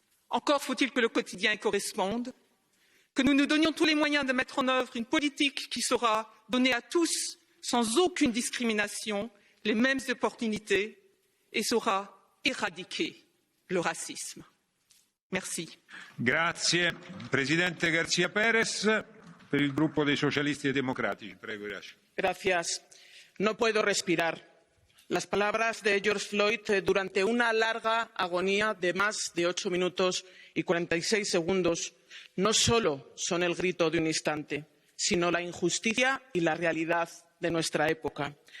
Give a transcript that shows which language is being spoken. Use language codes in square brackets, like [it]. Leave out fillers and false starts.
[fr] Encore faut-il que le quotidien y corresponde, que nous nous donnions tous les moyens de mettre en œuvre une politique qui saura donner à tous, sans aucune discrimination, les mêmes opportunités et saura éradiquer le racisme. Merci. [it] Grazie. Presidente García Pérez, per il gruppo dei Socialisti e Democratici. Prego, Uracil. [es] Gracias. No puedo respirar. Las palabras de George Floyd durante una larga agonía de más de 8 minutos y 46 segundos no solo son el grito de un instante, sino la injusticia y la realidad de nuestra época.